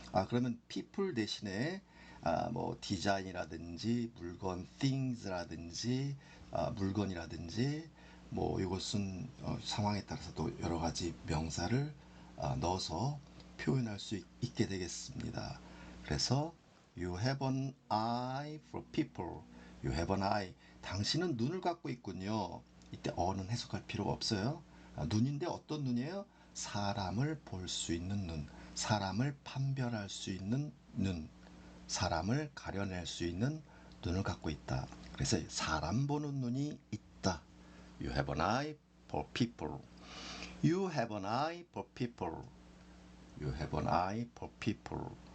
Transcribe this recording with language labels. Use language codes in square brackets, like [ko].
[ko] 그러면 people 대신에 뭐 디자인이라든지 물건 things라든지 물건이라든지 뭐 이것은 상황에 따라서 또 여러 가지 명사를 넣어서 표현할 수 있게 되겠습니다. 그래서 [en] You have an eye for people. You have an eye. [ko] 당신은 눈을 갖고 있군요. 이때 어는 해석할 필요가 없어요. 눈인데 어떤 눈이에요? 사람을 볼 수 있는 눈, 사람을 판별할 수 있는 눈, 사람을 가려낼 수 있는 눈을 갖고 있다. 그래서 사람 보는 눈이 있다. [en] You have an eye for people. You have an eye for people. You have an eye for people.